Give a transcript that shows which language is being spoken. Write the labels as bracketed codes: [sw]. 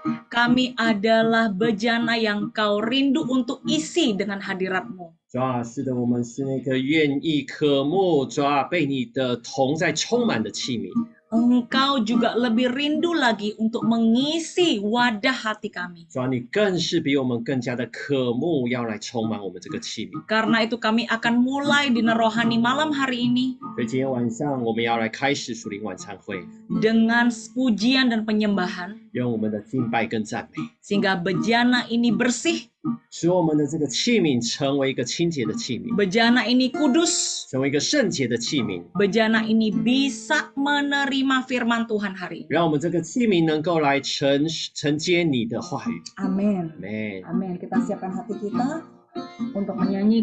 [id] Kami adalah bejana yang Kau rindu untuk isi dengan hadirat-Mu. [zh] 主啊，是的，我们是那个愿意渴慕，主啊，被你的同在充满的器皿。 [id] Engkau juga lebih rindu lagi untuk mengisi wadah hati kami. [zh] 主啊，你更是比我们更加的渴慕，要来充满我们这个器皿。 [id] Karena itu kami akan mulai dinner rohani malam hari ini. [zh] 所以今天晚上我们要来开始属灵晚餐会。 [id] Dengan pujian dan penyembahan. [zh] 用我们的敬拜跟赞美。 [id] Sehingga bejana ini bersih. [zh] 使我们的这个器皿成为一个清洁的器皿。 [id] Bejana ini kudus. [zh] 成为一个圣洁的器皿。 [id] Bejana ini bisa menerima firman Tuhan hari ini. [zh] 让我们这个器皿能够来承接你的话语。 [id] Amin. Amin. Amin. Kita siapkan hati kita untuk menyanyi.